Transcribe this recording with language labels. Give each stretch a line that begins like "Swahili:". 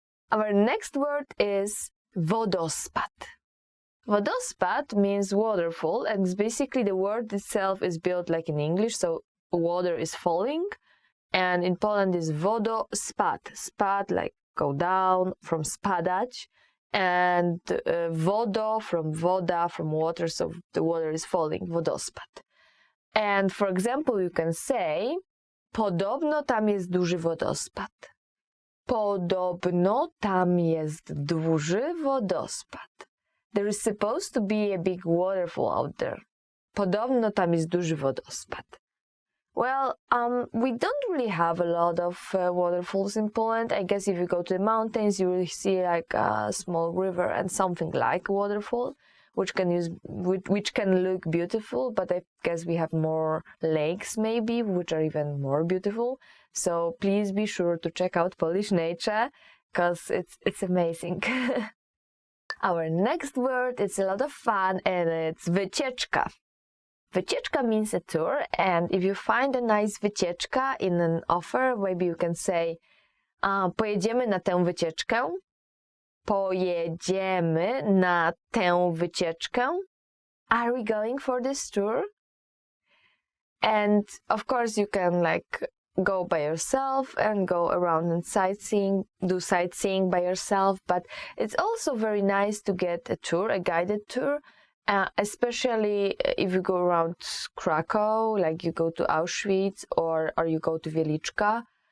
English: Our next word is wodospad. Wodospad means waterfall, and it's basically the word itself is built like in English, so water is falling, and in Poland is wodospad. Spad, like go down, from spadać, and wodo from woda, from water, so the water is falling, wodospad. And for example, you can say,
Polish: podobno tam jest duży wodospad. Podobno tam jest duży wodospad.
English: There is supposed to be a big waterfall out there.
Polish: Podobno tam jest duży wodospad.
English: Well, we don't really have a lot of waterfalls in Poland. I guess if you go to the mountains, you will see like a small river and something like a waterfall, which can look beautiful. But I guess we have more lakes maybe, which are even more beautiful. So please be sure to check out Polish nature, because it's amazing. Our next word, it's a lot of fun, and it's wycieczka. Wycieczka means a tour, and if you find a nice wycieczka in an offer, maybe you can say,
Polish: pojedziemy na tę wycieczkę. Pojedziemy na tę wycieczkę.
English: Are we going for this tour? And of course you can go by yourself and go around and do sightseeing by yourself, but it's also very nice to get a tour, a guided tour, especially if you go around Krakow, like you go to Auschwitz or you go to Wieliczka.